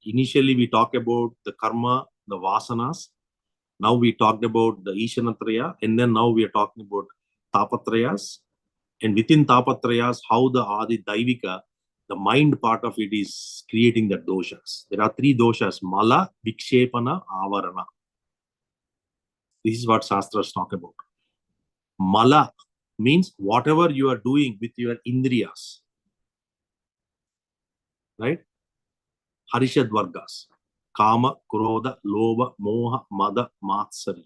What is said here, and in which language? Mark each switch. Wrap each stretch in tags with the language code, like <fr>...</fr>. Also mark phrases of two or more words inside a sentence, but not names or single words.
<en>Initially, we talked about the karma, the vasanas. Now we talked about the Ishanatraya, and then now we are talking about tapatrayas. And within tapatrayas, how the</en> <sa>Adi Daivika,</sa> <en>the mind part of it, is creating the doshas. There are three doshas:</en> <sa>mala, vikshepana, avarana.</sa> <en>This is what Shastras talk about. Mala means whatever you are doing with your indriyas, right?</en> <sa>Harishad Vargas. Kama, Krodha, Lobha, Moha, Mada, Matsarya.</sa>